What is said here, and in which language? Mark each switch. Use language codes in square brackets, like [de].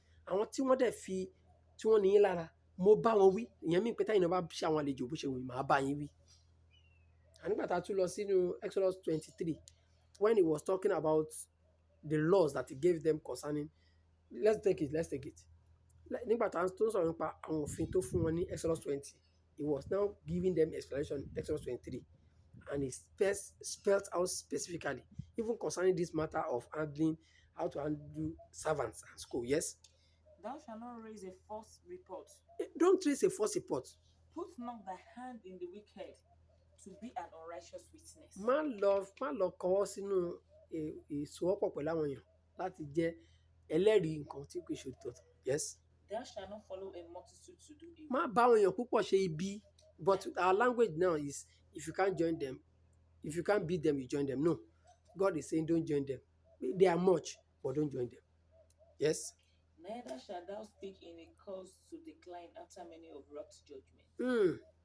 [yo] Àwọn tí wọ́n ní yín lára, mo bá wọn wí. Ìyẹn mí pé táyìn náà bá ṣe àwọn àlejò bó ṣe wù mí, màá bá yín wí. Nígbà tá a tún lọ sínú [en] Exodus 23, when he was talking about the laws that he gave them concerning, let's take it. [yo] Nígbà tá a tún sọ̀rọ̀ nípa àwọn òfin tó fún wọn ní [en] Exodus 20, he was now giving them explanation Exodus 23, and he spelled out specifically, even concerning this matter of how to handle servants and school. Yes? Thou shalt not raise a false report. Don't raise a false report. Put not thy hand in the wicked to be an unrighteous witness. [yo] Má lọ kọwọ́ sínú ìsowọ́pọ̀ pẹ̀lú àwọn èèyàn láti jẹ́ ẹlẹ́rìí nǹkan tí kò ṣe òtítọ́. [en] Yes? Thou shalt not follow a multitude to do evil. [yo] Má bá àwọn èèyàn púpọ̀ ṣe ibi. [en] But our language now is, if you can't join them, if you can't beat them, you join them. No. God is saying don't join them. They are much, but don't join them. Yes? Neither shalt thou speak in a cause to decline after many of wrought judgment.